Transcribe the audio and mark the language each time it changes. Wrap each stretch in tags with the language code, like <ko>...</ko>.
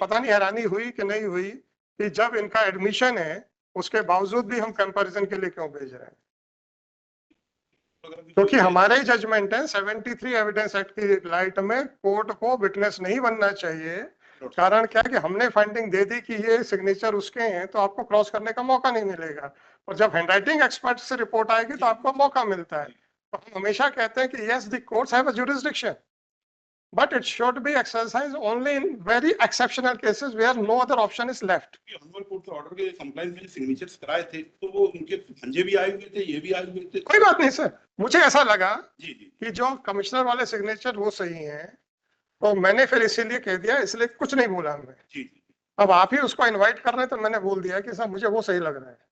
<hi>पता नहीं हैरानी हुई कि नहीं हुई कि जब इनका एडमिशन है उसके बावजूद भी हम कंपैरिजन के लिए क्यों भेज रहे हैं, क्योंकि हमारे ही जजमेंट है 73 एविडेंस एक्ट की लाइट में कोर्ट को विटनेस नहीं बनना चाहिए। कारण क्या है कि हमने फाइंडिंग दे दी कि ये सिग्नेचर उसके हैं तो आपको क्रॉस करने का मौका नहीं मिलेगा, और जब हैंडराइटिंग एक्सपर्ट से रिपोर्ट आएगी तो आपको मौका मिलता है। तो हम हमेशा कहते हैं कि</hi> <en>Yes the courts have a jurisdiction but it should be exercised only in very exceptional cases where no other option is left.</en> <hi>हनवर court के ऑर्डर के कंप्लायंस में सिग्नेचर्स कराए थे तो वो उनके भांजे भी आए हुए थे, ये भी आए हुए थे। कोई बात नहीं सर, मुझे ऐसा लगा जी जी कि जो कमिश्नर वाले सिग्नेचर वो सही हैं, तो मैंने फिर इसीलिए कह दिया, इसलिए कुछ नहीं बोला मैं। जी जी अब आप ही उसको इनवाइट कर रहे हैं तो मैंने बोल दिया कि सर मुझे वो सही लग रहा है।</hi>